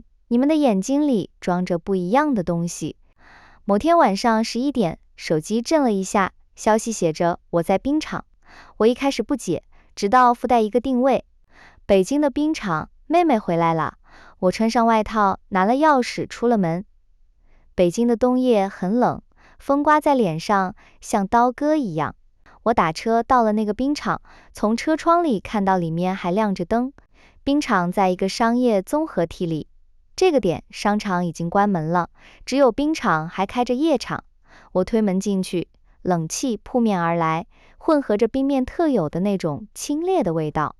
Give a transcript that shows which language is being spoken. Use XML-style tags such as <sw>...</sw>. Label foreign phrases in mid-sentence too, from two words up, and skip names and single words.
<zh>你們的眼睛裡裝着不一樣的東西。某天晚上11點，手機震了一下，消息寫着我在冰場。我一開始不解，直到附帶一個定位：北京的冰場，妹妹回來了。我穿上外套，拿了鑰匙出了門。北京的冬夜很冷，風颳在臉上，像刀割一樣。我打車到了那個冰場，從車窗裡看到裡面還亮着燈。冰場在一個商業綜合體裡，這個點商場已經關門了，只有冰場還開着夜場。我推門進去，冷氣撲面而來，混合着冰面特有的那種清冽的味道。</zh>